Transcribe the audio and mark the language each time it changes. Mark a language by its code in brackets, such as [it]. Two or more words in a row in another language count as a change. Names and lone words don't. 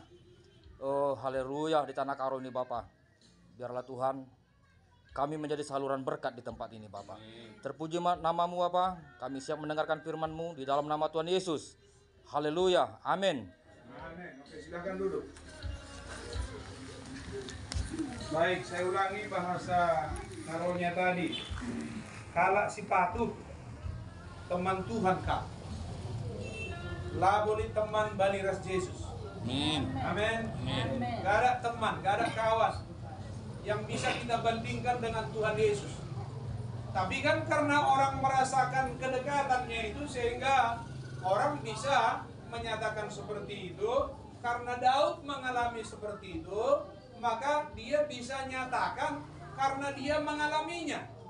[id] Oh haleluya, di Tanah Karo ini Bapa. Biarlah Tuhan kami menjadi saluran berkat di tempat ini Bapa. Terpuji nama-Mu Bapa, kami siap mendengarkan firman-Mu di dalam nama Tuhan Yesus. Haleluya, amin. Amin. Oke, silakan duduk. Baik, saya ulangi bahasa Karonya tadi. [btx] Kala si patuh teman Tuhan kak. laboni teman bani ras Yesus. [id] Amin. Amin. Amin. Gak ada teman, gak ada kawan yang bisa kita bandingkan dengan Tuhan Yesus. Tapi kan karena orang merasakan kedekatannya itu, sehingga orang bisa menyatakan seperti itu. Karena Daud mengalami seperti itu, maka dia bisa nyatakan karena dia mengalaminya.